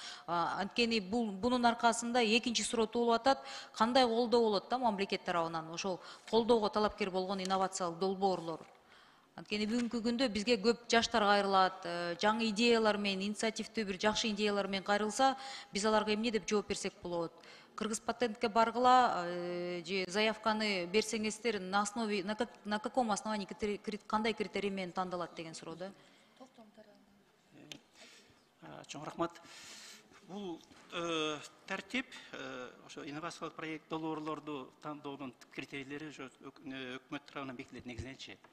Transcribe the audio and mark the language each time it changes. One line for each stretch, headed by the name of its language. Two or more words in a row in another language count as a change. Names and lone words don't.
Kyrgyz: Анткени бунун аркасында экинчи суроо туулуп атат, кандай колдоо болот да мамлекет тарабынан ошол колдоого талапкер болгон инновациялык долбоорлор. Анткени бүгүнкү күндө бизге көп жаштар кайрылат, жаңы идеялар менен, инициативдүү бир жакшы идеялар менен кайрылса, биз аларга эмне деп жооп берсек болот? Кыргыз патентке баргыла, же заявканы берсеңиздер,
Russian: на каком основании,
Kyrgyz: кандай критерий менен тандалат деген суроо да? Чоң рахмат. Бул тартип, ошо инновациялык проект долбоорлорду тандоодун критерийлери өкмөт тарабынан бекитилет негизиненчи.